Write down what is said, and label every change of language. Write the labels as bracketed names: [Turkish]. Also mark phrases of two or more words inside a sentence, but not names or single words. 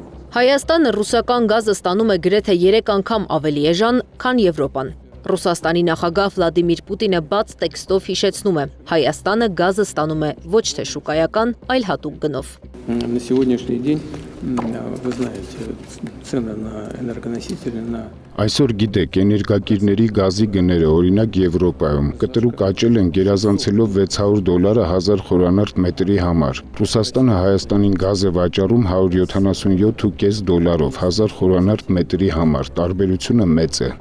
[Armenian] Հայաստանը ռուսական գազը ստանում է գրեթե 3 անգամ ավելի էժան, քան Եվրոպան։ Ռուսաստանի նախագահ Վլադիմիր Պուտինը բաց տեքստով հիշեցնում է. Հայաստանը գազը ստանում է ոչ թե շուկայական, այլ հատուկ գնով։ [Russian] На сегодняшний день, вы знаете, цены на энергоносители, на... [Armenian] Այսօր գիտեք, էներգակիրների գազի գները, օրինակ Եվրոպայում, կտրուկ աճել են գերազանցելով $600 1000 խորանարդ մետրի համար։ Ռուսաստանը Հայաստանին գազ է վաճառում $177.5 1000 խորանարդ մետրի համար, տարբերությունը մեծ է։